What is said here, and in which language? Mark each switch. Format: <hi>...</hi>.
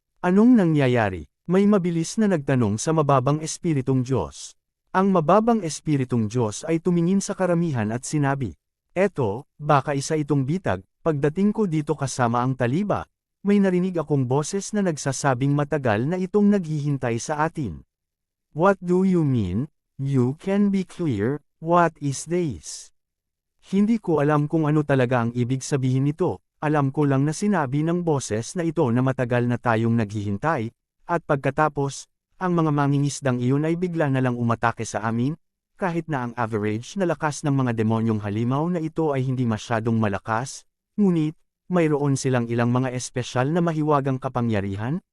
<tl>Anong nangyayari? May mabilis na nagtanong sa mababang espiritong Diyos. Ang mababang espiritong Diyos ay tumingin sa karamihan at sinabi, "Eto, baka isa itong bitag, pagdating ko dito kasama ang taliba, may narinig akong boses na nagsasabing matagal na itong naghihintay sa atin."</tl> <en>What do you mean? You can be clear, what is this?</en> <tl>Hindi ko alam kung ano talaga ang ibig sabihin nito, alam ko lang na sinabi ng boses na ito na matagal na tayong naghihintay, at pagkatapos, ang mga mangingisdang iyon ay bigla na lang umatake sa amin, kahit na ang average na lakas ng mga demonyong halimaw na ito ay hindi masyadong malakas, ngunit, mayroon silang ilang mga espesyal na mahiwagang kapangyarihan.</tl>